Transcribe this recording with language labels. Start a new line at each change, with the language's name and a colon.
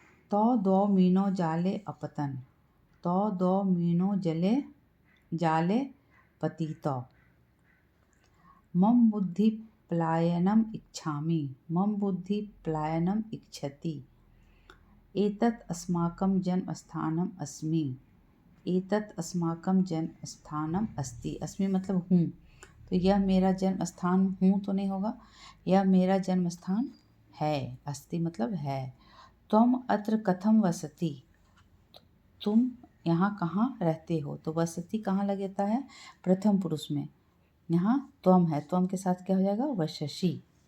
Sanskrit: तो दो मीनो जाले अपतन, तो दो मीनो जाले पतितो। मम बुद्धि पलायनम इच्छामि, मम बुद्धि पलायनम इच्छति। एतत् अस्माकं जन्मस्थानम अस्मि, एतत् अस्माकं जन्मस्थानम अस्ति।
Hindi: अस्मि मतलब हूँ, तो यह मेरा जन्म स्थान हूँ तो नहीं होगा, यह मेरा जन्म स्थान है। अस्ति मतलब है।
Sanskrit: त्वम अत्र कथम वसति,
Hindi: तुम यहाँ कहाँ रहते हो? तो वसति कहाँ लगता है? प्रथम पुरुष में। यहाँ त्वम है, त्वम के साथ क्या हो जाएगा? वशसि।